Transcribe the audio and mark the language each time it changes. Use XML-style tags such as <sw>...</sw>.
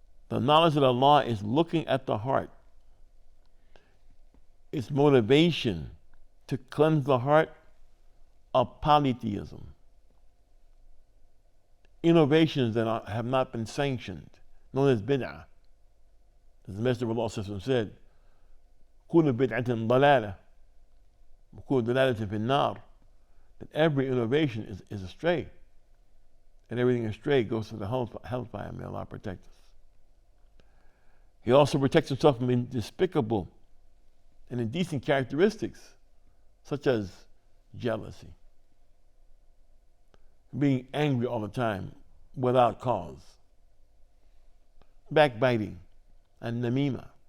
<en>The knowledge of Allah is looking at the heart. Its motivation to cleanse the heart of polytheism. Innovations that have not been sanctioned, known as bid'ah.</en> <ar>As the Messenger of Allah said, كل بدعة ضلالة وكل ضلالة في النار.</ar> <en>That every innovation is astray. And everything astray goes to the hellfire. May Allah protect us. He also protects himself from despicable and indecent characteristics, such as jealousy, being angry all the time without cause, backbiting, and namima.</en>